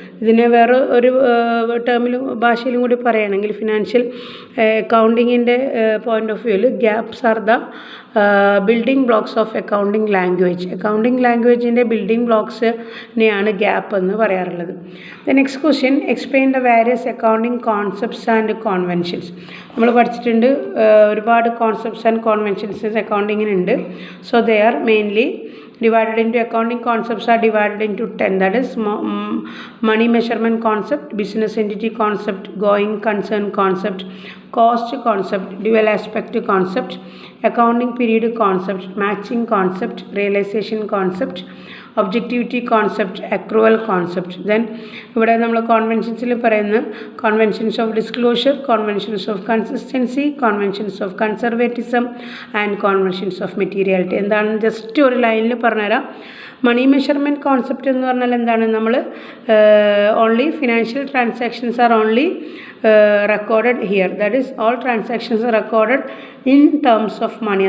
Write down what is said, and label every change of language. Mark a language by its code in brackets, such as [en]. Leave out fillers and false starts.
[ml] ഇതിനെ വേറെ ഒരു ടേമിലും ഭാഷയിലും കൂടി പറയുകയാണെങ്കിൽ ഫിനാൻഷ്യൽ അക്കൗണ്ടിങ്ങിൻ്റെ പോയിൻ്റ് ഓഫ് വ്യൂവിൽ [en] GAAPs are the building blocks of accounting language. [ml] Accounting ലാംഗ്വേജിൻ്റെ building ബ്ലോക്സിനെയാണ് gap എന്ന് പറയാറുള്ളത്. [en] The next question, explain the various accounting concepts and conventions. [ml] നമ്മൾ പഠിച്ചിട്ടുണ്ട് ഒരുപാട് concepts and കോൺവെൻഷൻസ് അക്കൗണ്ടിങ്ങിനുണ്ട്. [en] So they are mainly divided into accounting concepts are divided into 10, that is money measurement concept, business entity concept, going concern concept, cost concept, dual aspect concept, accounting period concept, matching concept, realization concept, objectivity concept, accrual concept. [ml] Then ഇവിടെ നമ്മൾ കോൺവെൻഷൻസിൽ പറയുന്ന കോൺവെൻഷൻസ് of disclosure, കോൺവെൻഷൻസ് of consistency, കോൺവെൻഷൻസ് of conservatism and കോൺവെൻഷൻസ് of materiality. എന്താണെന്ന് just ഒരു ലൈനിൽ പറഞ്ഞുതരാം. മണി measurement concept എന്ന് പറഞ്ഞാൽ എന്താണ്? [en] നമ്മൾ only financial transactions are only recorded here, that is all transactions are recorded in terms of money.